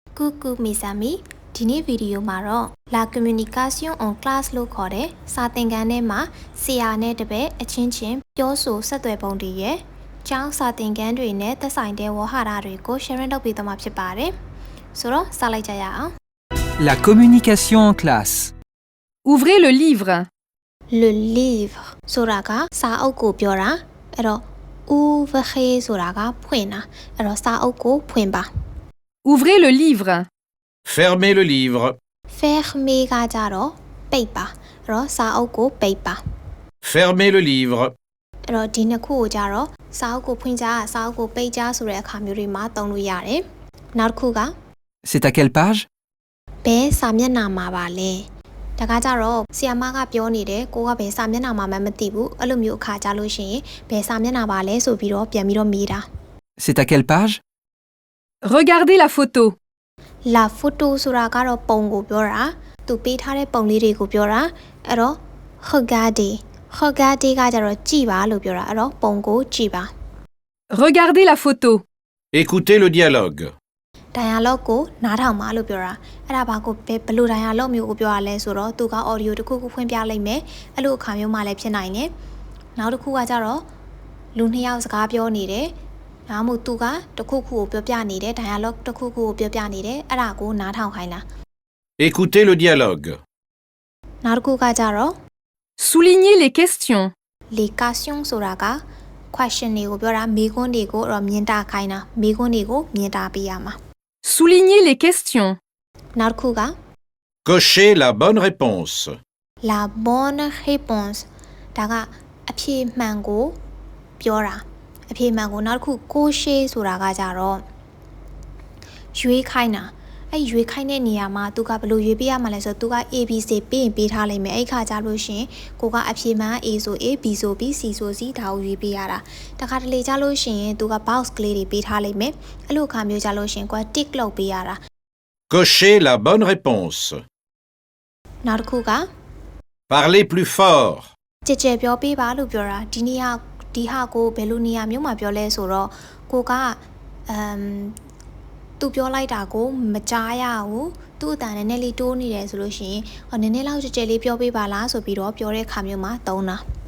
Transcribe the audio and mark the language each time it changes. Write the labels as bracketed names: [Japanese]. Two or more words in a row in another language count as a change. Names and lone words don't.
[French] Coucou mes amis [Burmese] ဒီနေ့ဗီဒီယိုမှာတော့ [French] La communication en classe [Burmese] လို့ခေါ်တဲ့စာသင်ခန်းထဲမှာဆရာနဲ့တပည့်အချင်းချင်းပြောဆိုဆက်သွယ်ပုံတွေရဲ့ကျောင်းစာသင်ခန်းတွေနဲ့သက်ဆိုင်တဲ့ဝေါဟာရတွေကို sharing လုပ်ပေးသွားမှာဖြစ်ပါတယ်ဆိုတော့စလိုက်ကြရအောင် [French] La communication en classe. Ouvrez le livre. Le livre [Burmese] ဆိုတာကစာအုပ်ကိုပြောတာအဲ့တော့ ouvrir ဆိုတာကဖွင့်တာအဲ့တော့စာအုပ်ကိုဖွင့်ပါ [French] Ouvrez le livre. Fermez le livre. [Burmese] fermer ကကြတော့ပိတ်ပါအဲ့တော့စာအုပ်ကိုပိတ်ပါ [French] Fermez le livre. [Burmese] အဲ့တော့ဒီနှစ်ခုကိုကြတော့စာအုပ်ကိုဖွင့်ကြစာအုပ်ကိုပိတ်ကြဆိုတဲ့အခါမျိုးတွေမှာသုံးလို့ရတယ်နောက်တစ်ခုက [French] C'est à quelle page? [Burmese] ဘယ်စာမျက်နှာမှာပါလဲဒါကကြတော့ဆီယမကပြောနေတယ်ကိုကဘယ်စာမျက်နှာမှာမှမသိဘူးအဲ့လိုမျိုးအခါကြလို့ရှိရင်ဘယ်စာမျက်နှာပါလဲဆိုပြီးတော့ပြန်ပြီးတော့မေးတာ [French] C'est à quelle page? Regardez la photo. la photo [Burmese] ဆိုတာကတော့ပုံကိုပြောတာသူပေးထားတဲ့ပုံလေးတွေကိုပြောတာအဲ့တော့ regardez ကကြတော့ကြည့်ပါလို့ပြောတာအဲ့တော့ပုံကိုကြည့်ပါ [French] Regardez la photo. Écoutez le dialogue. [Burmese] dialogue ကိုနားထောင်ပါလို့ပြောတာအဲ့ဒါဘာကိုဘယ်လို dialogue မျိုးကိုပြောရလဲဆိုတော့သူက audio တစ်ခုခုဖွင့်ပြလိုက်မယ်အဲ့လိုအခါမျိုးမှလည်းဖြစ်နိုင်တယ်နောက်တစ်ခုကကြတော့လူနှစ်ယောက်စကားပြောနေတယ်ဒါမှမဟုတ်သူကတစ်ခုခုကိုပြောပြနေတယ် dialogue တစ်ခုခုကိုပြောပြနေတယ်အဲ့ဒါကိုနားထောင်ခိုင်းတာ [French] Écoutez le dialogue. [Burmese] နောက်တစ်ခုကကြတော့ [French] Soulignez les questions. les questions [Burmese] ဆိုတာက question တွေကိုပြောတာမေးခွန်းတွေကိုတော့မြင်တာခိုင်းတာမေးခွန်းတွေကိုမြင်တာပေးရမှာ [French] Soulignez les questions. [Burmese] နောက်တစ်ခုက [French] Cochez la bonne réponse. la bonne réponse [Burmese] ဒါကအဖြေမှန်ကိုပြောတာအဖြေမှန်ကိုနောက်တစ်ခုကိုရှေးဆိုတာကကြတော့ရွေးခိုင်းတာအဲ့ရွေးခိုင်းတဲ့နေရာမှာသူကဘယ်လိုရွေးပေးရမှာလဲဆိုတော့သူက ABC ပေးရင်ပေးထားလိုက်မယ်အဲ့ခါကြလို့ရှင်ကိုကအဖြေမှန် A ဆို A B ဆို B C ဆို C ဒါကိုရွေးပေးရတာတခါတလေကြလို့ရှင်သူက box ကလေးတွေပေးထားလိုက်မယ်အဲ့လိုအခါမျိုးကြလို့ရှင်ကိုက tick လုပ်ပေးရတာ [French] Cochez la bonne réponse. [Burmese] နောက်တစ်ခုက [French] Parlez plus fort. [Burmese] ကြကြပြောပေးပါလို့ပြောတာဒီနေရာဒီဟာကိုဘယ်လိုနေရာမျိုးမှာပြောလဲဆိုတော့ကိုကသူပြောလိုက်တာကိုမကြားရဘူးသူ့အတန်နည်းနည်းလေးတိုးနေတယ်ဆိုလို့ရှိရင်နည်းနည်းလောက်ကြကြလေးပြောပေးပါလားဆိုပြီးတော့ပြောတဲ့ခါမျိုးမှာသုံးတာ